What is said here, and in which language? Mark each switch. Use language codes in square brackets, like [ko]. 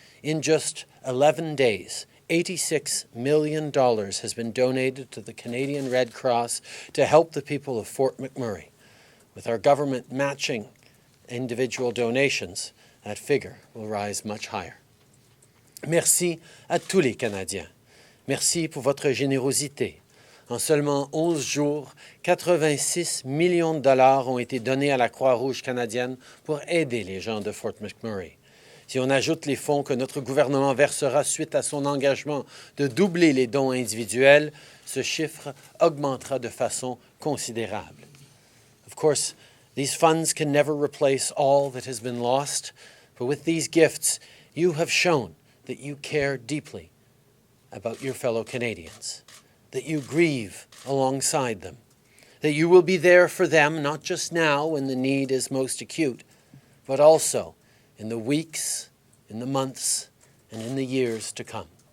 [en] In just 11 days, $86 million has been donated to the Canadian Red Cross to help the people of Fort McMurray. With our government matching individual donations, that figure will rise much higher. [fr] Merci à tous les Canadiens. Merci pour votre générosité. En seulement 11 jours, 86 millions de dollars ont été donnés à la Croix-Rouge canadienne pour aider les gens de Fort McMurray. Si on ajoute les fonds que notre gouvernement versera suite à son engagement de doubler les dons individuels, ce chiffre augmentera de façon considérable. [en] Of course, these funds can never replace all that has been lost, but with these gifts, you have shown that you care deeply about your fellow Canadians, that you grieve alongside them, that you will be there for them not just now when the need is most acute, but also in the weeks, in the months, and in the years to come.